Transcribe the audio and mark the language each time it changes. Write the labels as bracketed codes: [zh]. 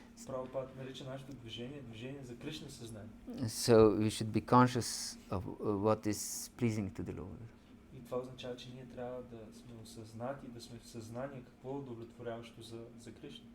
[bg] Прабхупада нарича нашето движение за Кришна съзнание. [en] So we should be conscious of what is pleasing to the Lord. [bg] И това означава, че ние трябва да сме осъзнати, да сме в съзнание какво е удовлетворяващо за Кришна.